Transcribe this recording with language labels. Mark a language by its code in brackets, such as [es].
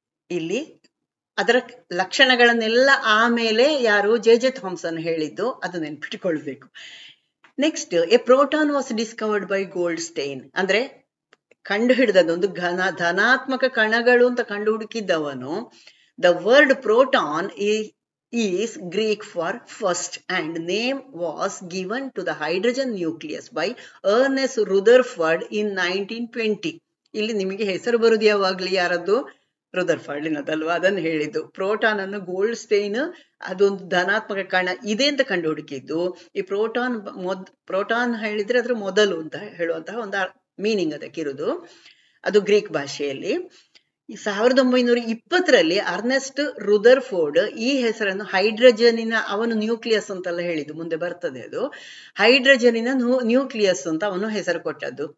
[kn] ಇಲ್ಲಿ ಅದರ ಲಕ್ಷಣಗಳನ್ನೆಲ್ಲ ಆಮೇಲೆ ಯಾರು? ಜೆ ಥಾಮ್ಸನ್ ಹೇಳಿದ್ದು, ಅದು ನೆನ್ಪಿಟ್ಕೊಳ್ಬೇಕು. [en] Next, a proton was discovered by Goldstein. [kn] ಅಂದ್ರೆ ಕಂಡು ಹಿಡಿದದೊಂದು ಧನಾತ್ಮಕ ಕಣಗಳು ಅಂತ ಕಂಡು ಹುಡುಕಿದ್ದವನು. [en] The word proton is Greek for first and name was given to the hydrogen nucleus by Ernest Rutherford in 1920. [kn] ಇಲ್ಲಿ ನಿಮಗೆ ಹೆಸರು ಬರುದು ಯಾವಾಗ್ಲಿ ಯಾರದ್ದು? ರುದರ್ಫರ್ಡ್ನದಲ್ವಾ? ಅದನ್ನು ಹೇಳಿದ್ದು. ಪ್ರೋಟಾನ್ ಅನ್ನು ಗೋಲ್ಡ್ಸ್ಟೈನ್ ಅದೊಂದು ಧನಾತ್ಮಕ ಕಣ ಇದೆ ಅಂತ ಕಂಡು ಹುಡುಕಿದ್ದು. ಈ ಪ್ರೋಟಾನ್ ಹೇಳಿದ್ರೆ ಅದ್ರ ಮೊದಲು ಅಂತ ಹೇಳುವಂತಹ ಒಂದು ಮೀನಿಂಗ್ ಅದಕ್ಕಿರುವುದು. ಅದು ಗ್ರೀಕ್ ಭಾಷೆಯಲ್ಲಿ. 1920ರಲ್ಲಿ ಅರ್ನೆಸ್ಟ್ ರುದರ್ಫೋರ್ಡ್ ಈ ಹೆಸರನ್ನು ಹೈಡ್ರೋಜನಿನ, ಅವನು ನ್ಯೂಕ್ಲಿಯಸ್ ಅಂತೆಲ್ಲ ಹೇಳಿದ್ದು, ಮುಂದೆ ಬರ್ತದೆ ಅದು, ಹೈಡ್ರೋಜನಿನ ನ್ಯೂಕ್ಲಿಯಸ್ ಅಂತ ಅವನು ಹೆಸರು ಕೊಟ್ಟದ್ದು.